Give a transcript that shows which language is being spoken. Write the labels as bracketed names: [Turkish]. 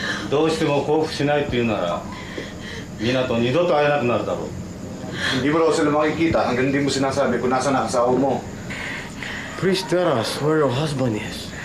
[Japanese] どうしても降伏しないって言うなら皆と二度と会えなくなるだろう。 [Filipino] Hindi mo raw sila makikita hanggang hindi mo sinasabi kung nasa ang asawa mo. [English] Please tell us where your husband is.